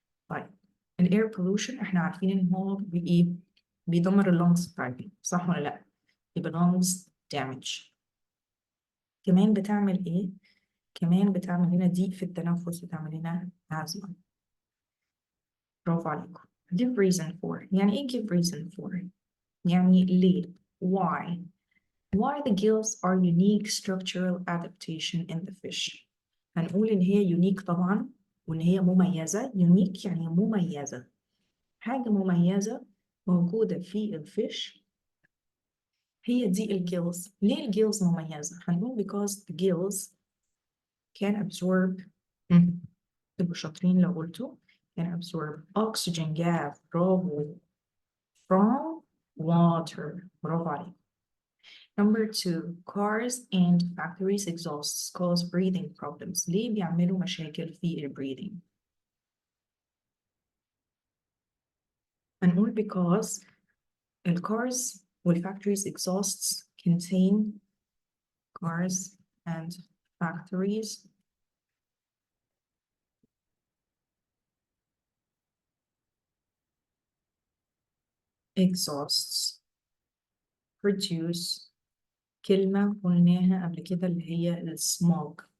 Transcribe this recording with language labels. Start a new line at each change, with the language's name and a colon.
Arabic: طيب الاير pollution احنا عارفين ان هو بيدمر اللونجز بتاعتنا صح ولا لا؟ يبقى
English: lungs damage.
Arabic: كمان بتعمل ايه؟ كمان بتعمل لنا ضيق في التنفس بتعمل لنا asthma. برافو عليكم.
English: give reason for
Arabic: يعني ايه
English: give reason for؟
Arabic: يعني ليه؟
English: why the gills are unique structural adaptation in the fish.
Arabic: هنقول ان هي unique طبعا وان هي مميزة. unique يعني مميزة، حاجة مميزة موجودة في الفيش هي دي الجيلز. ليه الجيلز مميزة؟ هنقول
English: because the gills can absorb
Arabic: تبقوا شاطرين لو قلتوا
English: can absorb oxygen gas.
Arabic: برافو.
English: from water.
Arabic: برافو عليك.
English: Number 2, cars and factories exhausts cause breathing problems.
Arabic: ليه بيعملوا مشاكل في breathing؟ هنقول
English: because cars
Arabic: والfactories exhausts
English: contain cars and factories exhausts produce
Arabic: كلمة قلناها قبل كده اللي هي السموغ.